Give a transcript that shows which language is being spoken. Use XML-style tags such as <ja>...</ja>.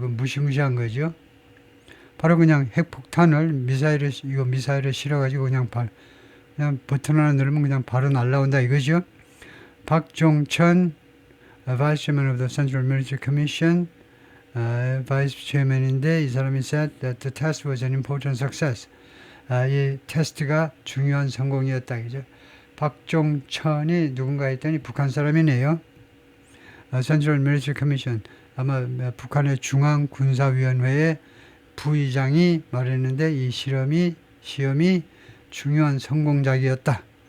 <ko>그 무시무시한 거죠. 바로 그냥 핵폭탄을 미사일을 실어가지고 그냥 버튼 하나 누르면 그냥 바로 날라온다 이거죠.</ko> <en>박종천 Vice Chairman of the Central Military Commission, Vice Chairman인데</en> <ko>이 사람이</ko> <en>said that the test was an important success.</en> <ko>이 테스트가 중요한 성공이었다. 그죠? 박종천이 누군가 했더니 북한 사람이네요. Central Military Commission, 아마 북한의 중앙군사위원회의 부의장이 말했는데 이 시험이 중요한 성공작이었다.</ko>